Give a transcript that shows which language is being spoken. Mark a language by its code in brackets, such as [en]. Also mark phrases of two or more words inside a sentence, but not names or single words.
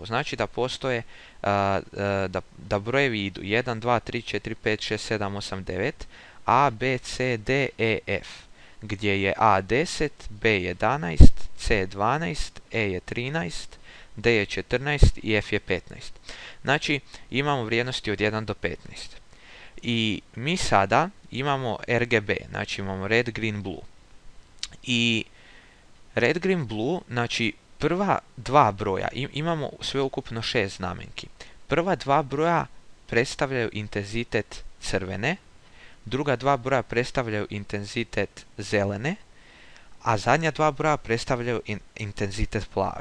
[hr] Znači da postoje, da brojevi idu 1, 2, 3, 4, 5, 6, 7, 8, 9, A, B, C, D, E, F, gdje je A 10, B 11, C 12, E je 13, D je 14 i F je 15. Znači imamo vrijednosti od 1 do 15. I mi sada imamo RGB, znači imamo [en] red, green, blue. I red, green, blue, [hr] znači prva dva broja, imamo sveukupno 6 znamenki. Prva dva broja predstavljaju intenzitet crvene, druga dva broja predstavljaju intenzitet zelene, a zadnja dva broja predstavljaju intenzitet plave.